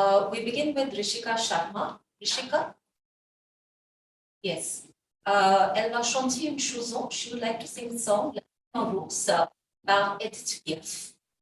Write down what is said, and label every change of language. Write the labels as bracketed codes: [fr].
[en] We begin with Rishika Sharma. Rishika? Yes. [fr] Elle va chanter une chanson. [en] She would like to sing a song, La Rose, par Edith Piaf.